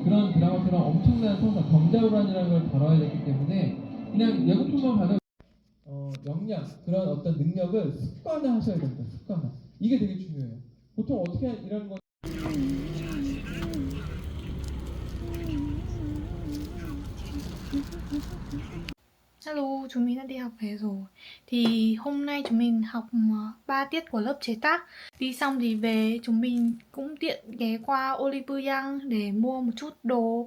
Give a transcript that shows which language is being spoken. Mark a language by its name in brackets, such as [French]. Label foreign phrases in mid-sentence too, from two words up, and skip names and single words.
[Korean] 그런 드라마처럼 엄청난 서사 정자우란이라는 걸 다뤄야 되기 때문에 그냥 예고편만 봐도 역량 그런 어떤 능력을 습관화하셔야 됩니다. 습관화 이게 되게 중요해요. 보통 어떻게 이런 거 [Vietnamese] Hello, chúng mình đã đi học về rồi. Thì hôm nay chúng mình học 3 tiết của lớp chế tác. Đi xong thì về chúng mình cũng tiện ghé qua Oliver Young để mua một chút đồ.